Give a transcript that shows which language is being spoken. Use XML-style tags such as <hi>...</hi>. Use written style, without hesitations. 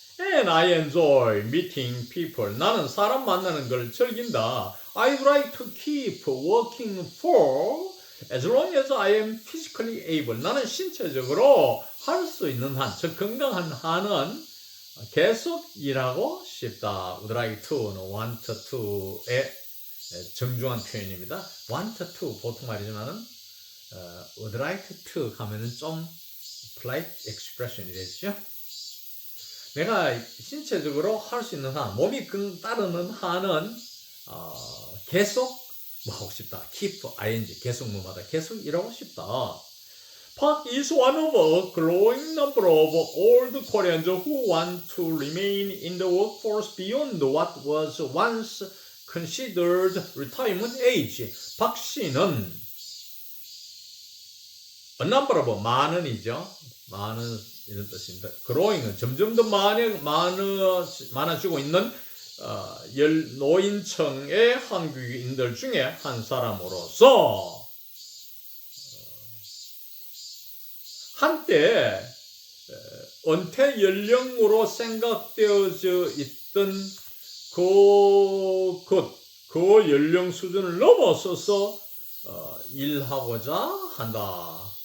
<en>And I enjoy meeting people.</en> <ko>나는 사람 만나는 걸 즐긴다.</ko> <en>I like to keep working for as long as I am physically able.</en> <ko>나는 신체적으로 할 수 있는 한, 즉 건강한 한은 계속 일하고 싶다.</ko> <en>Would like to</en> <ko>는</ko> <en>want to</en> <ko>의 정중한 표현입니다.</ko> <en>want to</en> <ko>보통 말이지만은</ko> <en>would like to</en> <ko>하면은 좀</ko> <en>polite expression</en> <ko>이 되죠. 내가 신체적으로 할 수 있는 한, 몸이 따르는 한은 계속 하고 싶다. keep ing 계속 뭐마다 계속 일하고 싶다.</ko> <en>Park is one of a growing number of old Koreans who want to remain in the workforce beyond what was once considered retirement age.</en> <ko>박 씨는</ko> <en>a number of</en> <ko>많은이죠. 많은 이런 뜻입니다. growing은 점점 더 많아지고 있는 노인층의 한국인들 중에 한 사람으로서 한때 은퇴 연령으로 생각되어져 있던 그 연령 수준을 넘어서서 일하고자 한다.</ko>